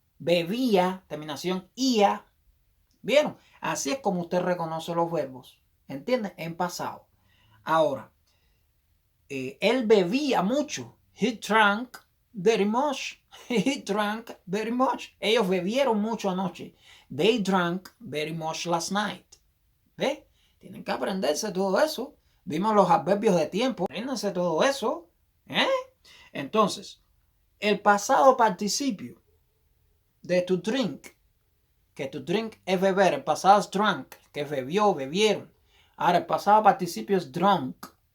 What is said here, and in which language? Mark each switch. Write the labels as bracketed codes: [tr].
[es] Bebía, terminación ia. ¿Vieron? Así es como usted reconoce los verbos. ¿Entiende? En pasado. Ahora, él bebía mucho. [en] He drank very much. He drank very much. [es] Ellos bebieron mucho anoche. [en] They drank very much last night. [es] ¿Ve? Tienen que aprenderse todo eso. Vimos los adverbios de tiempo. Apréndanse todo eso. Entonces, el pasado participio de to drink, que to drink es beber. El pasado es drunk, que bebió, bebieron. Ahora, el pasado participio es drunk.